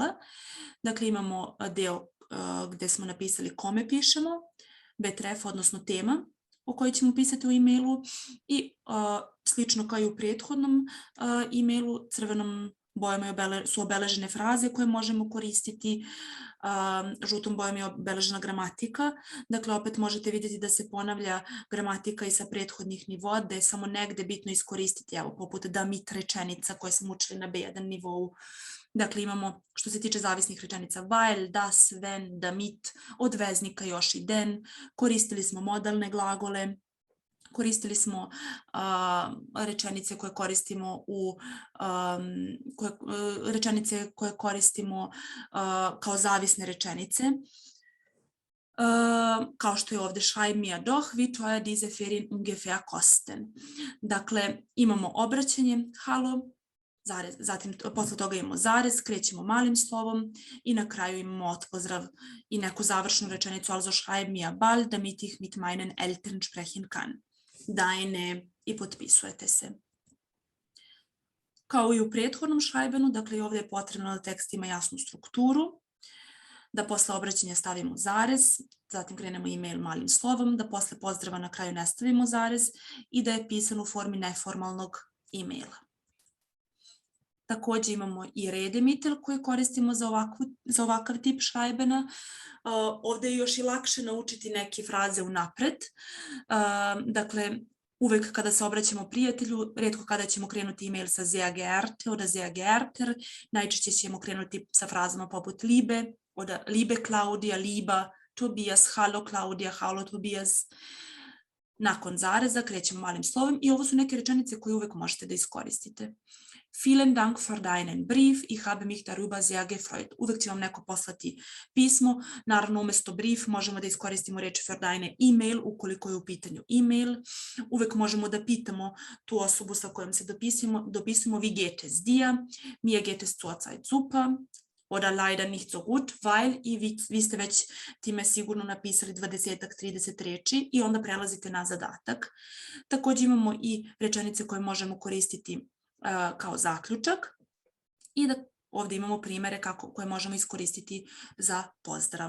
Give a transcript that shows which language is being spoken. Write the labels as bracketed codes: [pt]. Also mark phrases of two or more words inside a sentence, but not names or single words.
[sr] Dakle, imamo deo gdje smo napisali kome pišemo, betref, odnosno tema o kojoj ćemo pisati u e-mailu i slično kao i u prethodnom e-mailu, crvenom bojom su obeležene fraze koje možemo koristiti, žutom bojom je obeležena gramatika. Dakle, opet možete vidjeti da se ponavlja gramatika i sa prethodnih nivoa, da je samo negde bitno iskoristiti, evo, poput damit rečenica koje smo učili na B1 nivou. Dakle, imamo, što se tiče zavisnih rečenica, [de] weil, das, wenn, damit, [sr] od veznika još i den. Koristili smo modalne glagole. Koristili smo rečenice koje koristimo kao zavisne rečenice. Kao što je ovdje [de] schreib mir doch, wie teuer diese Ferien ungefähr kosten. [sr] Dakle, imamo obraćanje, halo, zatim posle toga imamo zarez, krećemo malim slovom i na kraju imamo otpozdrav i neku završnu rečenicu, [de] also schreib mir bald, damit ich mit meinen Eltern sprechen kann. [sr] Dajne i potpisujete se. Kao i u prethodnom šajbenu, dakle i ovdje je potrebno da tekst ima jasnu strukturu, da posle obraćanja stavimo zarez, zatim krenemo e-mail malim slovom, da posle pozdrava na kraju ne stavimo zarez i da je pisan u formi neformalnog e-maila. Također imamo i redemitel koji koristimo za ovakav tip šajbena. Ovdje je još i lakše naučiti neke fraze unapred. Dakle, uvek kada se obraćamo prijatelju, rijetko kada ćemo krenuti e-mail sa [de] sehr geehrte oder sehr geehrter, [sr] najčešće ćemo krenuti sa frazama poput [de] liebe, oder liebe Claudia, lieber Tobias, hallo Claudia, hallo Tobias. [sr] Nakon zareza krećemo malim slovom i ovo su neke rečenice koje uvek možete da iskoristite. [de] Vielen Dank für deinen Brief, ich habe mich darüber sehr gefreut. [sr] Uvek će vam neko poslati pismo, naravno umjesto brief možemo da iskoristimo reč [de] für deine e-mail [sr] ukoliko je u pitanju e-mail. Uvek možemo da pitamo tu osobu sa kojom se dopisujemo, [de] wie geht es dir, mir geht es zurzeit super. oder leider nicht so gut, weil [sr] i vi ste već time sigurno napisali 20-ak, 30 reči i onda prelazite na zadatak. Takođe imamo i rečenice koje možemo koristiti kao zaključak i da ovde imamo primere koje možemo iskoristiti za pozdrav.